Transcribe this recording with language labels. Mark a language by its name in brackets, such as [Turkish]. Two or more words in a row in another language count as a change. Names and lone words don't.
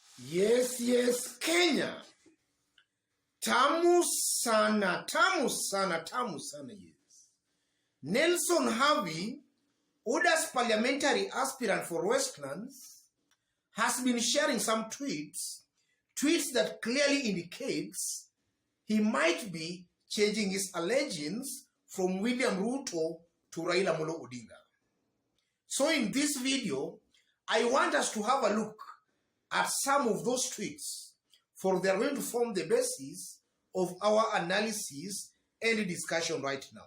[English] Yes, Kenya. [Swahili] Tamu sana, [English] yes. Nelson Havi, Oda's parliamentary aspirant for Westlands, has been sharing some tweets that clearly indicates he might be changing his allegiance from William Ruto to Raila Odinga. So in this video, I want us to have a look at some of those tweets, for they are going to form the basis of our analysis and discussion right now.